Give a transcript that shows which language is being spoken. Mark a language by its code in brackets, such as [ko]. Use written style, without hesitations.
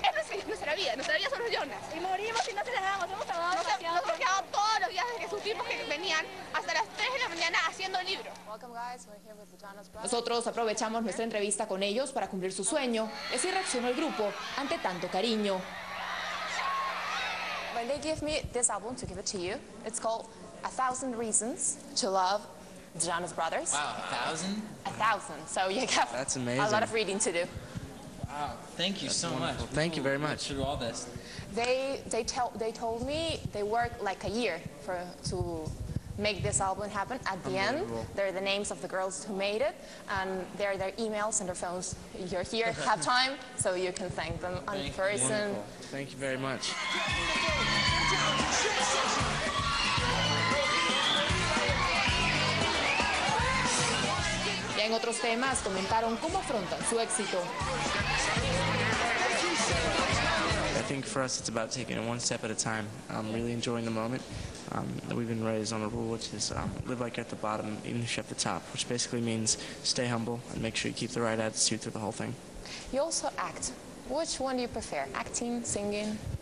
[es] Es nuestra vida son los Jonas. Y morimos si no se las damos, hemos trabajado todos los días desde que sus tipos que venían hasta las 3 de la mañana haciendo el libro. Nosotros aprovechamos nuestra entrevista con ellos para cumplir su sueño, y así reaccionó el grupo ante tanto cariño. [en] When they give me this album to give it to you, it's called 1000 Reasons to Love the Jonas Brothers. Wow, 1,000? 1,000. So you have That's amazing. a lot of reading to do. Wow, thank you so much. Thank you very much. Through all this. They told me they worked like a year to make this album happen. At the end, they're the names of the girls who made it, and they're their emails and their phones. You're here, have time, so you can thank them in person. Wonderful. Thank you very much. [es] Ya en otros temas comentaron cómo afrontan su éxito. [en] I think for us it's about taking it one step at a time, really enjoying the moment. We've been raised on a rule which is live like you're at the bottom, even if you're at the top, which basically means stay humble and make sure you keep the right attitude through the whole thing. You also act. Which one do you prefer, acting, singing?